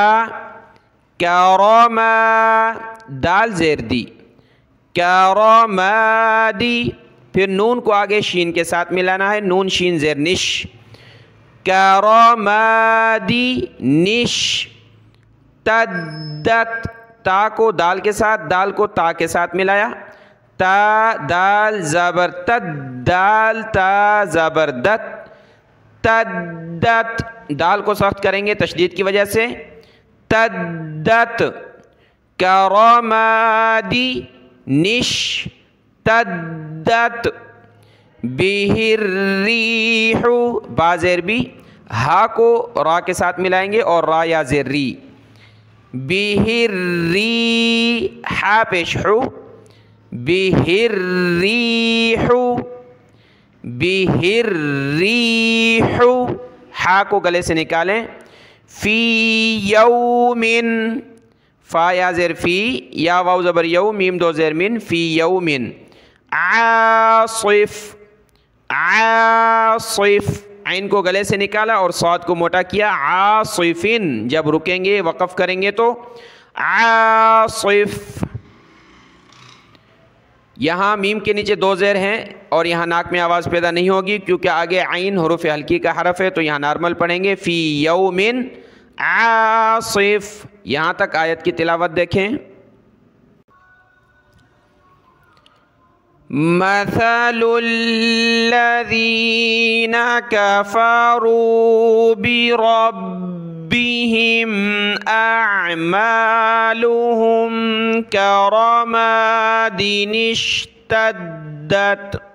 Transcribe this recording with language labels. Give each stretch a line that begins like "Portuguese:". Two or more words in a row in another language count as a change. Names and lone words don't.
Urdu: کرما، دال زیر دی، کرمادی، پھر نون کو آگے شین کے ساتھ ملانا ہے، نون شین زیر نش، کرمادی، نش، تدت، تا کو دال کے ساتھ، دال کو تا کے ساتھ ملایا، تا دال زبر تد، دال تا زبر دت، تدت، دال کو سخت کریں گے تشدید کی وجہ سے، تدت
Arabic: کرمادی نشتدت بہ الریح،
Urdu: با زیر بی، ہا کو را کے ساتھ ملائیں گے اور را یا زیر ری،
Arabic: بہ الریح
Urdu: پیش حو،
Arabic: بہ الریح، بہ الریح،
Urdu: ہا کو گلے سے نکالیں،
Arabic: فی یوم،
Urdu: فا یا زیر فی، یا واو زبر یو، میم دو زیر من،
Arabic: فی یوم،
Urdu: عاصف، عاصف، عین کو گلے سے نکالا اور صاد کو موٹا کیا، عاصفن، جب رکیں گے وقف کریں گے تو عاصف، یہاں میم کے نیچے دو زیر ہیں اور یہاں ناک میں آواز پیدا نہیں ہوگی کیونکہ آگے عین حروف ہلکی کا حرف ہے، تو یہاں نارمل پڑھیں گے،
Arabic: فی یوم عاصف۔
Urdu: یہاں تک آیت کی تلاوت دیکھیں۔
Arabic: مثل الذین کفروا بربهم اعمالهم کرماد اشتدت